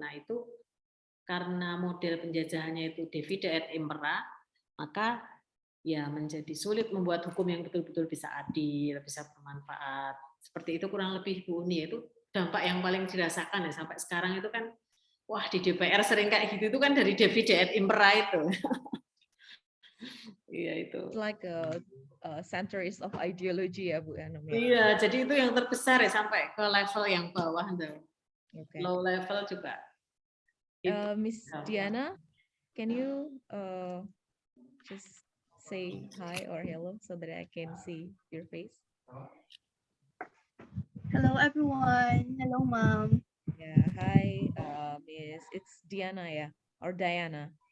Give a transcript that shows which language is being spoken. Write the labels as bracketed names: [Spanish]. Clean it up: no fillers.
[Indonesian] Nah, itu karena model penjajahannya itu divide et impera, maka ya menjadi sulit membuat hukum yang betul-betul bisa adil, bisa bermanfaat. Seperti itu kurang lebih Bu Uni, itu dampak yang paling dirasakan ya sampai sekarang itu kan, wah di DPR sering kayak gitu itu kan dari divide et impera itu. Iya itu. [English] It's like a centuries of ideology ya Bu Anom. [Indonesian] Iya, jadi itu yang terbesar ya sampai ke level yang bawah, [English] Okay. Low level [Indonesian] juga. [English] Miss Diana, can you just say hi or hello so that I can see your face? Hello, everyone. Hello, Mom. Yeah, hi, Miss. It's Diana, yeah, or Diana.